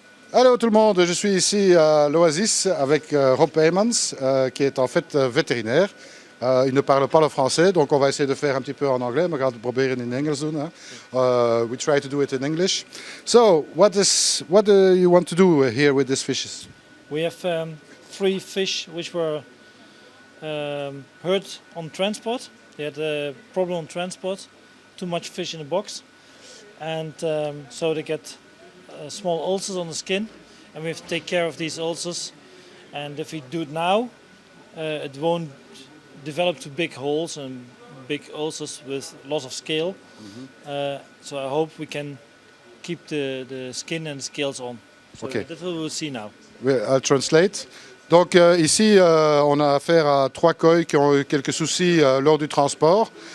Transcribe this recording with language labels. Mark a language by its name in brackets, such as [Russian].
[French] Hello tout le monde, je suis ici à l'Oasis avec Heymans, qui est en fait vétérinaire. Il ne parle pas le français, donc on va essayer de faire un petit peu en anglais. [Dutch] We gaan het proberen in Engels doen. [English] We try to do it in English. So, what do you want to do here with these fishes? We have 3 fish which were hurt on transport. They had a problem on transport, too much fish in the box. And so they get small ulcers on the skin, and we have to take care of these ulcers. And if we do it now, it won't develop to big holes and big ulcers with loss of scale. So I hope we can keep the skin and the scales on. So Okay. That we will see now. I'll translate. [French] Donc ici, on a affaire à 3 coqs qui ont eu quelques soucis lors du transport.